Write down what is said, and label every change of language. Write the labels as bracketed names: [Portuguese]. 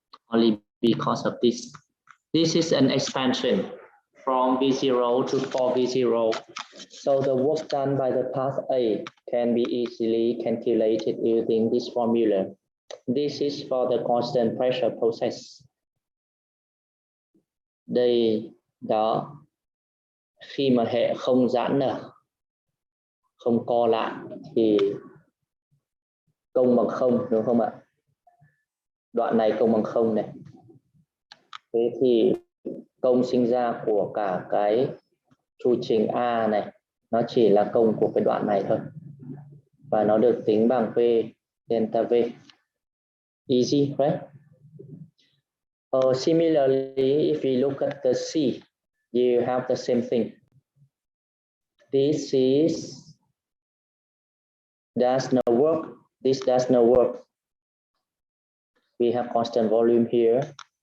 [English] Only because of this. This is an expansion from V0 to 4V0. So the work done by the path A can be easily calculated using this formula. This is for the constant pressure process. [Vietnamese] Đây đó, khi mà hệ không giãn nở, không co lại thì công bằng 0, đúng không ạ? Đoạn này công bằng 0 này. Thế thì công sinh ra của cả cái chu trình A này nó chỉ là công của cái đoạn này thôi. Và nó được tính bằng V delta V. [English] Easy, right? Similarly, if we look at the C, you have the same thing. This does not work. This does not work. We have constant volume here.